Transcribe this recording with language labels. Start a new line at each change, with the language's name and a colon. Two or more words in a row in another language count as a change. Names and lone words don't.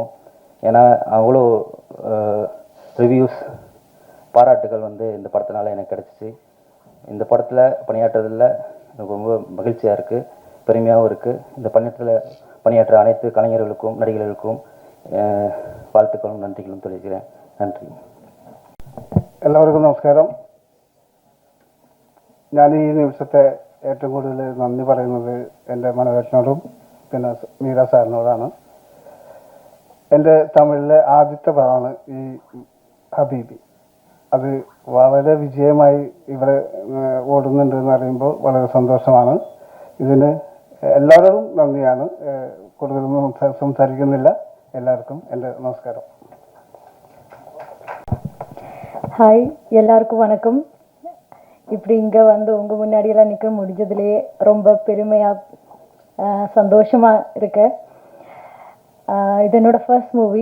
Tamil: ஏன்னா அவ்வளோ ரிவ்யூஸ், பாராட்டுகள் வந்து இந்த படத்தினால எனக்கு கிடச்சிச்சு. இந்த படத்தில் பணியாற்றுறதில் எனக்கு ரொம்ப மகிழ்ச்சியாக இருக்குது, பெருமையாகவும் இருக்குது. இந்த பணியாற்ற அனைத்து கலைஞர்களுக்கும் நடிகர்களுக்கும் வாழ்த்துக்களும் நன்றிகளும் தெரிவிக்கிறேன்.
Malayalam: നന്ദി. എല്ലാവർക്കും നമസ്കാരം. ഞാൻ ഈ നിമിഷത്തെ ഏറ്റവും കൂടുതൽ നന്ദി പറയുന്നത് എൻ്റെ മനോഹരനോടും പിന്നെ മീര സാറിനോടാണ്. എൻ്റെ തമിഴിലെ ആദ്യത്തെ പടമാണ് ഈ ഹബീബി. അത് വളരെ വിജയമായി ഇവിടെ ഓടുന്നുണ്ടെന്ന് അറിയുമ്പോൾ വളരെ സന്തോഷമാണ്. ഇതിന് എല്ലാവരോടും നന്ദിയാണ്. കൂടുതലൊന്നും സംസാരിക്കുന്നില്ല.
Tamil: எல்லாருக்கும் എൻ്റെ நமஸ்காரம். ஹாய், எல்லாருக்கும் வணக்கம். இப்படி இங்கே வந்து உங்கள் முன்னாடியெல்லாம் நிற்க முடிஞ்சதுலேயே ரொம்ப பெருமையாக சந்தோஷமாக இருக்கு. இது என்னோடய
English: first movie.